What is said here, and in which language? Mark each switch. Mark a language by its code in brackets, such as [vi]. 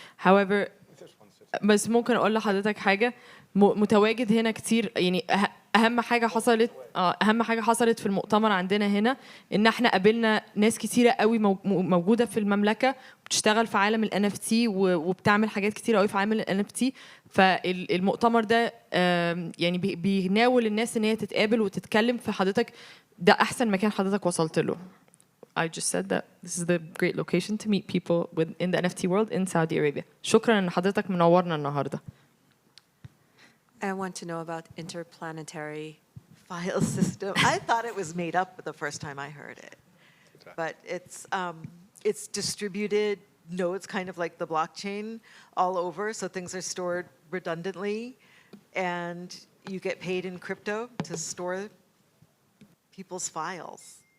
[en] However, [ar] بس ممكن أقول لحضرتك حاجة متواجد هنا كتير يعني أهم حاجة حصلت في المؤتمر عندنا هنا إن إحنا قابلنا ناس كتيرة قوي موجودة في المملكة بتشتغل في عالم ال NFT وبتعمل حاجات كتيرة قوي في عالم ال NFT. فالمؤتمر ده يعني بيناول الناس إن هي تتقابل وتتكلم. في حضرتك ده أحسن مكان حضرتك وصلت له. [en] I just said that this is the great location to meet people in the NFT world in Saudi Arabia. [ar] شكرا إن حضرتك منورنا النهاردة. [en] I want to know about interplanetary File system. I thought it was made up the first time I heard it, but it's distributed nodes, kind of like the blockchain, all over. So things are stored redundantly, and you get paid in crypto to store people's files.